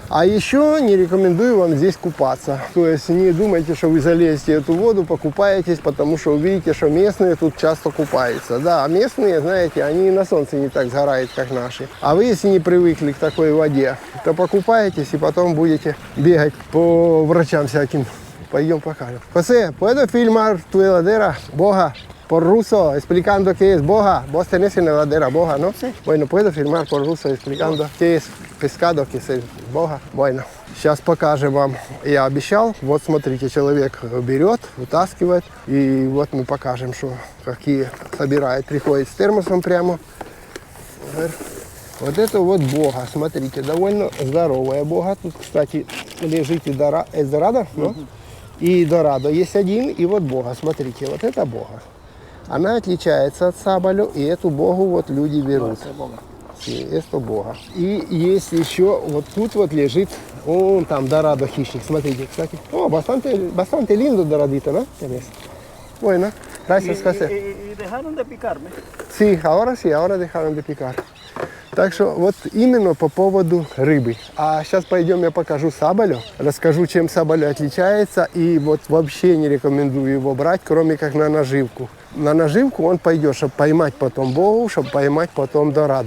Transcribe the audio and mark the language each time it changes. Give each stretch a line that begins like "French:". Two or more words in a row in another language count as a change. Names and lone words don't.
Russian: А еще не рекомендую вам здесь купаться. То есть не думайте, что вы залезете эту воду, покупаетесь, потому что увидите, что местные тут часто купаются. Да, местные, знаете, они на солнце не так сгорают, как наши. А вы, если не привыкли к такой воде, то покупаетесь и потом будете бегать по врачам всяким. Poi покажем.
Spanish: José, ¿puedo filmar tu heladera, Boja? Por ruso, explicando qué es boja. Vos tenés en la heladera boja, ¿no? Sí. Bueno, puedo filmar por ruso, explicando qué es pescado, qué es boja. Bueno,
Russian: сейчас покажем вам. Я обещал. Вот смотрите, человек берет, вытаскивает. И вот мы покажем, что какие собирает. Приходит с термосом прямо. Вот это вот бога, смотрите, довольно здоровая бога. Тут, кстати, лежит и Эдорадо, ну? И Дорадо есть один, и вот бога, смотрите, вот это бога. Она отличается от сабалю, и эту богу вот люди берут. Это бога. И есть еще, вот тут вот лежит, он там Дорадо хищник, смотрите, кстати. О,
Spanish: bastante lindo Doradito, ¿no? Bueno, gracias, José. ¿Y dejaron de picarme? Sí, ahora dejaron de picar.
Russian: Так что вот именно по поводу рыбы. А сейчас пойдем, я покажу сабалю, расскажу, чем сабалю отличается. И вот вообще не рекомендую его брать, кроме как на наживку. На наживку он пойдет, чтобы поймать потом богу, чтобы поймать потом дорадо.